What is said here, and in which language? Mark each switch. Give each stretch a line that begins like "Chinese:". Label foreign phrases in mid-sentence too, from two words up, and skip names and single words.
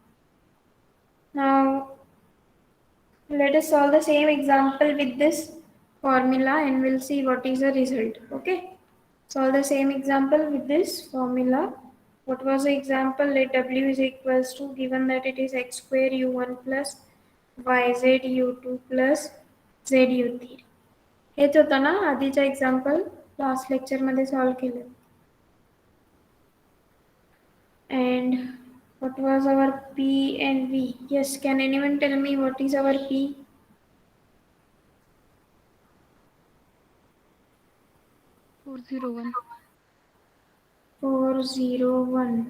English: Now let us solve the same example with this formula and we'll see what is the result. Okay, solve the same example with this formula. What was the example? Let w is equals to, given that it is x square u1 plus yz u2 plus z u3.
Marathi: हेच होतं ना आधीच्या
English: example last
Marathi: लेक्चरमध्ये सॉल्व केलं.
English: And what was our p and v? Yes, can anyone tell me what is our p? 401. 401.